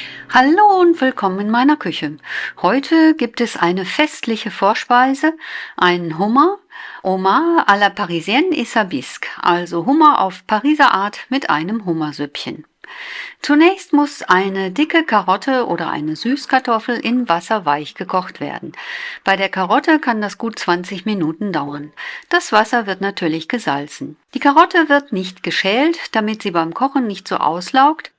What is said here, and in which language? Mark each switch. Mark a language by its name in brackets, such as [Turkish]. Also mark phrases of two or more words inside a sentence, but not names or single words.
[German] Hallo und willkommen in meiner Küche. Heute gibt es eine festliche Vorspeise, einen Hummer, [French] Homard à la Parisienne et sa bisque, [German] also Hummer auf Pariser Art mit einem Hummersüppchen. Zunächst muss eine dicke Karotte oder eine Süßkartoffel in Wasser weich gekocht werden. Bei der Karotte kann das gut 20 Minuten dauern. Das Wasser wird natürlich gesalzen. Die Karotte wird nicht geschält, damit sie beim Kochen nicht so auslaugt.